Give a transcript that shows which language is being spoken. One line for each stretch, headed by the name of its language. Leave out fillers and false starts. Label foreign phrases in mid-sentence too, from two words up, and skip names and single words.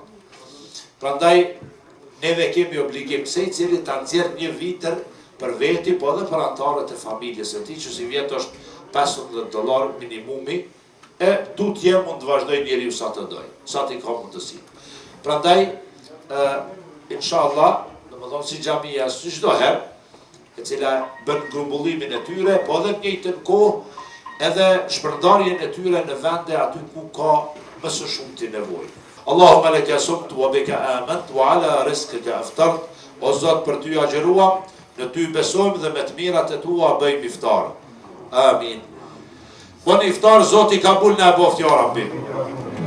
Albanian: Prandaj neve kemi obligim secili ta nxjerr një vitër për veti, po edhe për anëtarët e familjes së tij, që si vjet është $15 minimumi, e tutje mund të vazhdoj njeriu sa të doj, sa t'i ka mundësi. Prandaj, inshallah, domethënë si xhamia, si çdo herë, e cila bën grumbullimin e tyre, po edhe në njëjtën kohë, edhe shpërndarjen e tyre në vende aty ku ka më së shumti nevojë.
Arabic: اللهم لك صمت وبك آمنت وعلى رزقك أفطرت.
Albanian: O Zot, për ty agjeruam, në ty besojmë dhe me të mirat e tua bëjmë iftar. Amin. Bon iftar, Zoti kabul na boft
Arabic: يا رب.